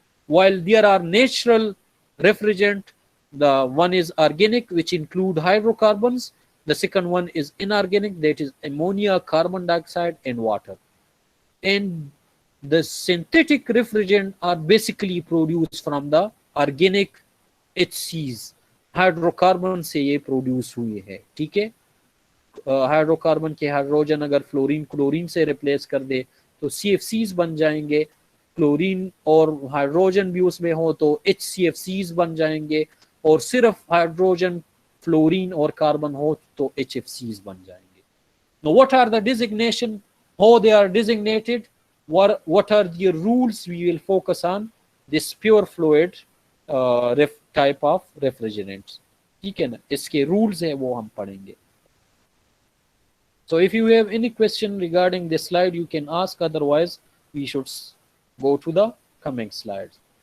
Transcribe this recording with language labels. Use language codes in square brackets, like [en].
[en] While there are natural refrigerant, the one is organic, which include hydrocarbons. The second one is inorganic, that is ammonia, carbon dioxide, and water. And the synthetic refrigerant are basically produced from the organic HCs. [hi] Hydrocarbon से ये produce हुए हैं, ठीक है। Hydrocarbon के hydrogen अगर fluorine chlorine से replace कर दे तो CFCs बन जाएंगे, क्लोरीन और हाइड्रोजन भी उसमें हो तो HCFCs बन जाएंगे, और सिर्फ हाइड्रोजन फ्लोरीन और कार्बन हो तो HFCs बन जाएंगे। [en] Now what are the designation, how they are designated, what are the rules? We will focus on this pure fluid type of refrigerants, [hi] ठीक है ना, इसके rules है वो हम पढ़ेंगे। [en] So if you have any question regarding this slide, you can ask, otherwise we should go to the coming slides.